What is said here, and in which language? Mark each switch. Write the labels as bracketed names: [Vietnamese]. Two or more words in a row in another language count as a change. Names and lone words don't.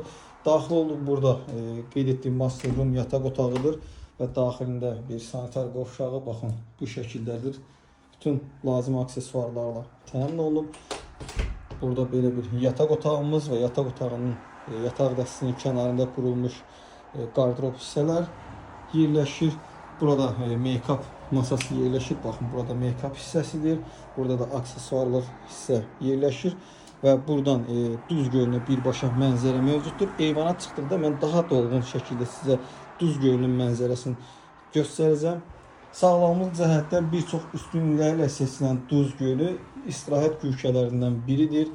[Azerbaijani] Daxil olduq, burada qeyd etdiyim [English] master room [Azerbaijani] yataq otağıdır və daxilində bir sanitar qovşağı, baxın, bu şəkildədir. Bütün lazım aksesuarlarla təmin olunub. Burada belə bir yataq otağımız və yataq otağının yataq dəstəsinin kənarında qurulmuş qardırob hissələr yerləşir. Burada make-up masası yerləşir. Baxın, burada make-up hissəsidir. Burada da aksesuarlar hissə yerləşir. Və buradan Duz gölünə birbaşa mənzərə mövcuddur. Eyvana çıxdıqda mən daha dolğun şəkildə sizə Duz gölünün mənzərəsini göstərəcəm. Sağlamlıq cəhətdən bir çox üstünlüklərlə seçilən Duz gölü istirahət güşələrindən biridir.